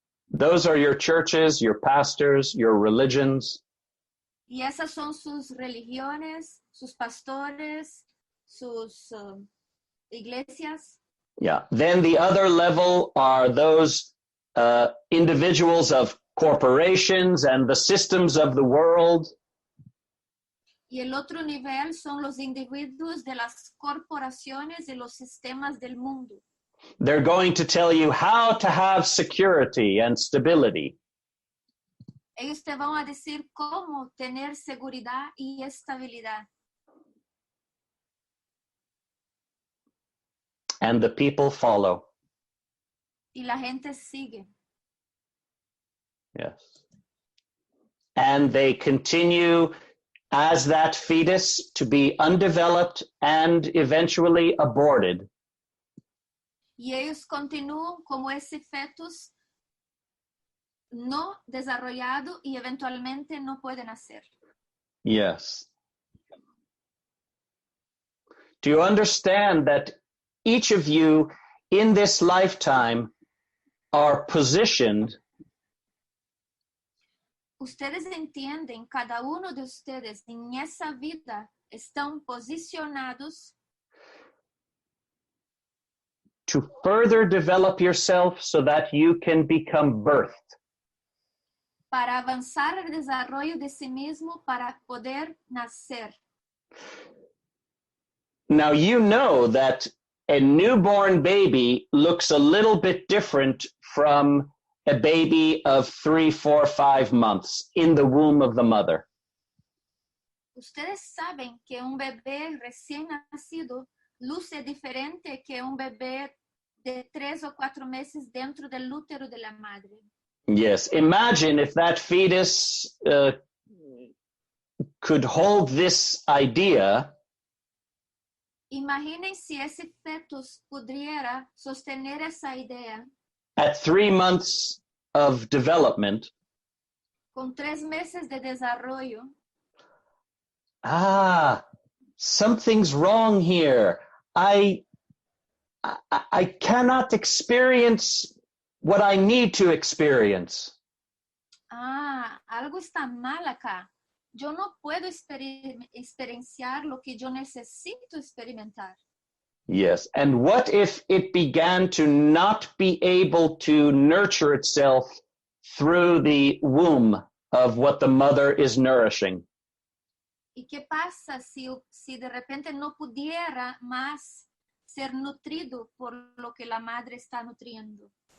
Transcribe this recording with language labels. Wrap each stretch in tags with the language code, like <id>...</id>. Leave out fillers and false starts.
<en>Those are your churches, your pastors, your religions.</en> <es>Y esas son sus religiones, sus pastores, sus iglesias.</es> <en>Yeah. Then the other level are those individuals of corporations and the systems of the world.</en> <es>Y el otro nivel son los individuos de las corporaciones y los sistemas del mundo.</es> <en>They're going to tell you how to have security and stability.</en> <es>Ellos te van a decir cómo tener seguridad y estabilidad.</es> <en>And the people follow.</en> <es>Y la gente sigue.</es> <en>Yes. And they continue as that fetus to be undeveloped and eventually aborted.</en> <es>Y ellos continúan como ese fetus no desarrollado y eventualmente no pueden hacer.</es> <en>Yes. Do you understand that each of you in this lifetime are positioned</en> <es>Ustedes entienden, cada uno de ustedes en esa vida están posicionados</es> <en>to further develop yourself so that you can become birthed?</en> <es>para avanzar el desarrollo de sí mismo para poder nacer.</es> <en>Now, you know that a newborn baby looks a little bit different from a baby of 3, 4, 5 months in the womb of the mother.</en> <es>Ustedes saben que un bebé recién nacido luce diferente que un bebé de 3 o 4 meses dentro del útero de la madre.</es> <en>Yes, imagine if that fetus could hold this idea.</en> <es>Imaginen si ese fetus pudiera sostener esa idea</es> <en>At 3 months of development.</en> <es>con 3 meses de desarrollo.</es> <en>Something's wrong here. I cannot experience what I need to experience.</en> <es>Algo está mal acá. Yo no puedo experienciar lo que yo necesito experimentar.</es> <en>Yes, and what if it began to not be able to nurture itself through the womb of what the mother is nourishing?</en> <es>¿Y qué pasa si de repente no pudiera más ser nutrido por lo que la madre está nutriendo?</es>